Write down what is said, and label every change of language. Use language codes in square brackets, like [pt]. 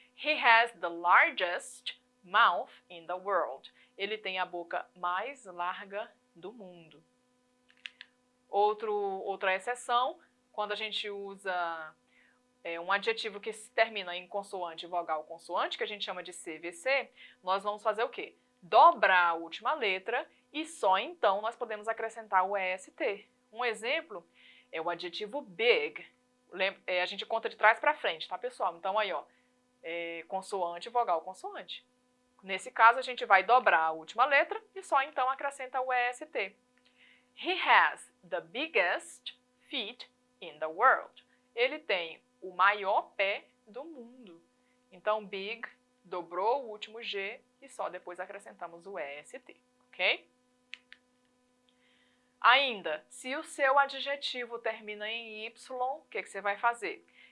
[en] He has the largest mouth in the world. [pt] Ele tem a boca mais larga do mundo. Outra exceção, quando a gente usa um adjetivo que termina em consoante, vogal, consoante, que a gente chama de CVC, nós vamos fazer o quê? Dobrar a última letra e só então nós podemos acrescentar o EST. Um exemplo é o adjetivo big. A gente conta de trás para frente, tá, pessoal? Então aí, ó, consoante, vogal, consoante. Nesse caso, a gente vai dobrar a última letra e só então acrescenta o EST. [en] He has the biggest feet in the world. [pt] Ele tem o maior pé do mundo. Então, big, dobrou o último G e só depois acrescentamos o EST, ok? Ainda, se o seu adjetivo termina em Y, o que você vai fazer?